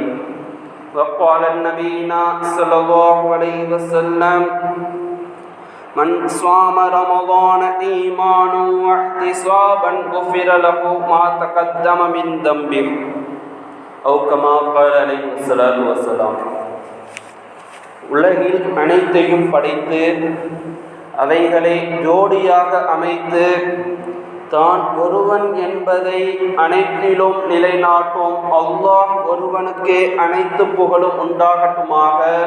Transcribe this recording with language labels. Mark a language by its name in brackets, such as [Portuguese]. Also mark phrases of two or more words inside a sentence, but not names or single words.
[Arabic] وقال النبي صلى الله عليه وسلم: من صام رمضان إيمانا واحتسابا غفر له ما تقدم من ذنبه أو كما قال عليه الصلاة والسلام. [Tamil] உலகில் அனைத்தையும் படைத்து அவைகளை ஜோடியாக அமைத்து தான் ஒருவன் என்பதை அனைத்திலும் நிலைநாட்டும் அல்லாஹ் ஒருவனுக்கே அனைத்து புகழும் உண்டாகட்டுமாக.